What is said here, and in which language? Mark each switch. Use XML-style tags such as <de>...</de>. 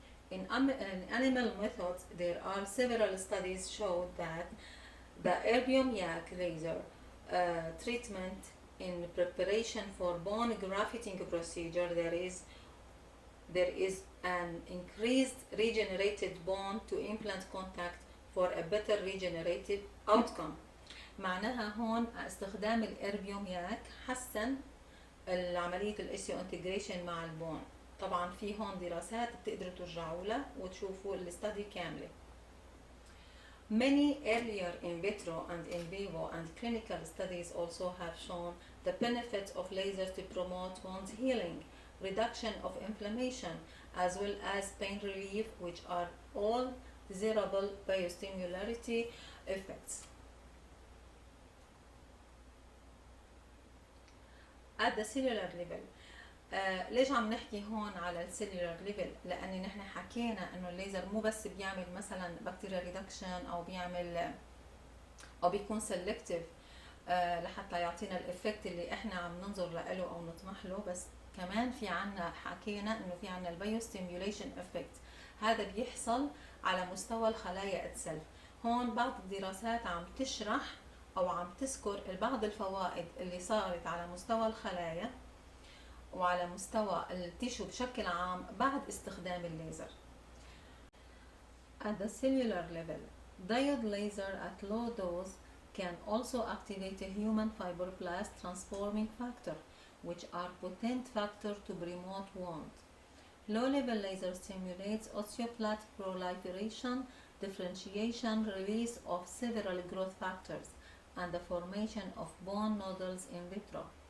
<en>In animal methods, there are several studies showed that the erbium yak laser treatment in preparation for bone grafting procedure, there is an increased regenerated bone to implant contact for a better regenerative outcome.</en> <ar>معناها هون استخدام الاربيوم ياك حسن عملية الاسيو انتجريشن مع البون. طبعا في هون دراسات بتقدروا ترجعوا لها وتشوفوا الاستدي كاملة.</ar> <en>Many earlier in vitro and in vivo and clinical studies also have shown the benefits of lasers to promote wound healing, reduction of inflammation, as well as pain relief, which are all desirable biostimularity effects. At the cellular level,</en> <ar>ليش عم نحكي هون على السيلولار ليفل؟ لأن نحن حكينا إنه الليزر مو بس بيعمل مثلا بكتيريا ريدكشن أو بيعمل أو بيكون سيلكتيف لحتى يعطينا الإفكت اللي إحنا عم ننظر له أو نطمح له، بس كمان في عنا حكينا إنه في عنا البيوستيميوليشن إفكت. هذا بيحصل على مستوى الخلايا itself. هون بعض الدراسات عم تشرح أو عم تذكر بعض الفوائد اللي صارت على مستوى الخلايا وعلى مستوى التيشو بشكل عام بعد استخدام الليزر.</ar> <en>At the cellular level, diode laser at low dose can also activate a human fibroblast transforming factor, which are potent factor to promote wound. Low-level laser stimulates osteoclast proliferation, differentiation, release of several growth factors, and the formation of bone nodules in vitro.</en>